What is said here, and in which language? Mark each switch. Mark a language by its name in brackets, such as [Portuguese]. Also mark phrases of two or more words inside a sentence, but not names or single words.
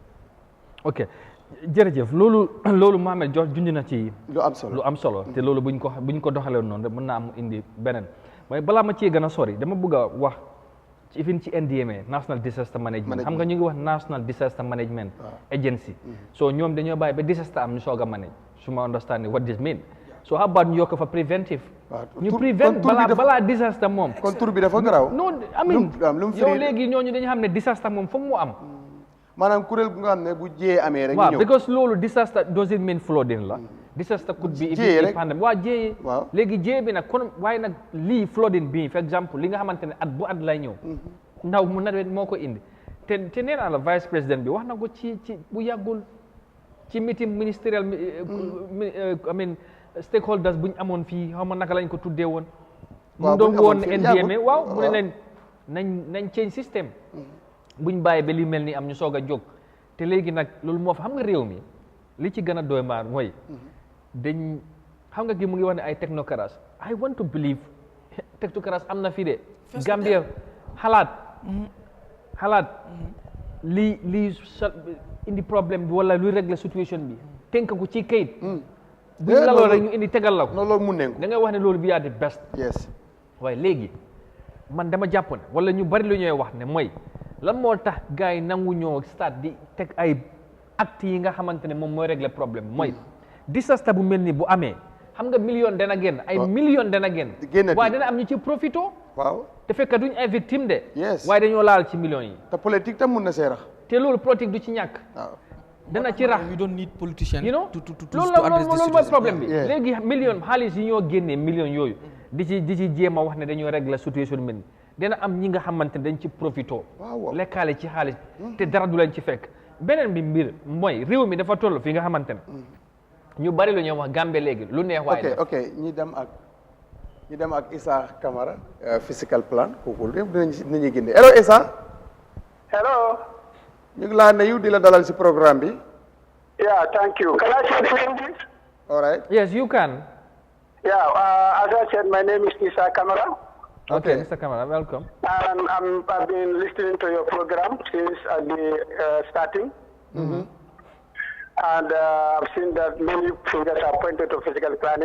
[Wolof] ok jërëjëf loolu Mohamed jox junj na ci lu am solo te loolu buñ ko doxalee noonu rek mën naa am indi beneen mooy balaa ma cee gën a sori dama bëgg a wax ci even ci NDMA National Disaster Management xam nga ñu ngi wax National Disaster Management Agency so ñoom dañoo bàyyi ba disaster am ñu soog a manage su ma [English] understanding what this mean so how about [Wolof] ñu yokk fa preventive ñu prevent balaa disaster moom kon tur bi dafa garaaw non amin yow léegi ñooñu dañu xam ne disaster moom foog mu am maanaam kuréel bu nga xam ne bu jiyee amee rek waaw because loolu [English] disaster doesn't mean flooding [Wolof] la [English] disaster could be if pandemic [Wolof] waa jiyee léegi jiyee bi nag kon waaye nag lii flooding bi [French] for exemple [Wolof] li nga xamante ne at bu at lay ñëw ndaw mu nawet moo ko indi te nee naa la vice président bi wax na ko ci bu yàggul ci meeting ministériel [English] I mean stakeholders [Wolof] bu ñu amoon fii xaw ma naka lañ ko tuddee woon mu doon woon NDMA waaw mu ne leen nañ change système buñ bàyyi ba li mel ni am ñu soog a jóg te léegi nag loolu moo fa xam nga réew mi li ci gën a doy maar mooy dañ xam nga gi mu ngi wax ne ay technocrates [English] I want to believe [Wolof] technocrates am na fii de Gambia xalaat lii indi problème bi wala luy régler situation bi tënk ko ci kayit buñ la loolu rek ñu indi tegal la ko loolu mun nañ ko da ngay wax ne loolu bi yaa di best waaye léegi man dama jàpp ne wala ñu bari lu ñuy wax ne mooy lan moo tax gars yi nangu ñoo stade di teg ay actes yi nga xamante ne moom mooy régler problème mooy disaster bu mel ni bu amee xam nga million dana génn ay million dana génn waaye dana am ñu ci profito waaw te fekk duñ ay victime de waaye dañoo laal ci millions yi te politique tam mun na see rax te loolu politique du ci ñàkk dana ci rax [English] you don't need politician you know [Wolof] loolu mooy problème bi léegi million xaalis yi ñoo génnee millions yooyu di ci jéem a wax ne dañoo régler situation mel ni dina am ñi nga xamante ne dañ ci profito lekkaale ci xaalis te dara du leen ci fekk beneen bi mbir mooy réew mi dafa toll fi nga xamante ne ñu bari lu ñuy wax Gambie léegi lu neex waaye ok ñi dem ak Issa Camara physical plan kooku yëpp dinañu génne hello Issa hello ñu ngi laa nuyu di la dalal si programme bi [English] thank you can I say the English all right yes you can as I said my name is Issa Camara. Okay, Mr. Kamara, welcome. I've been listening to your program since the starting. Mm-hmm. And I've seen that many fingers are pointed to physical planning.